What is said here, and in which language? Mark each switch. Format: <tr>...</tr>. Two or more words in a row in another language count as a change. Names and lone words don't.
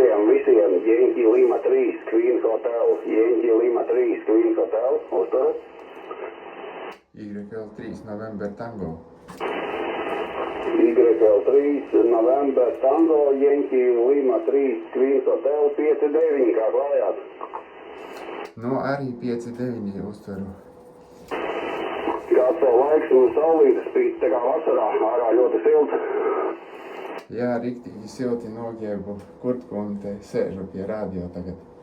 <lv>visiem</lv> <en>Yankee Lima 3 Queen Hotel, Yankee Lima 3 Queen Hotel,</en> <lv>uzturu.</lv> <en>YL3 November Tango. YL3 November Tango, Yankee Lima 3 Queen Hotel, 5-9,</en> <lv>kā klājāt? Nu, arī 5-9 uztveru. Kāds savu laiks un saulītes spīd, tā kā vasarā, ārā ļoti silts. Jā, riktīgi silti nogiebu kurtku un te sēžu pie radio tagad.</lv>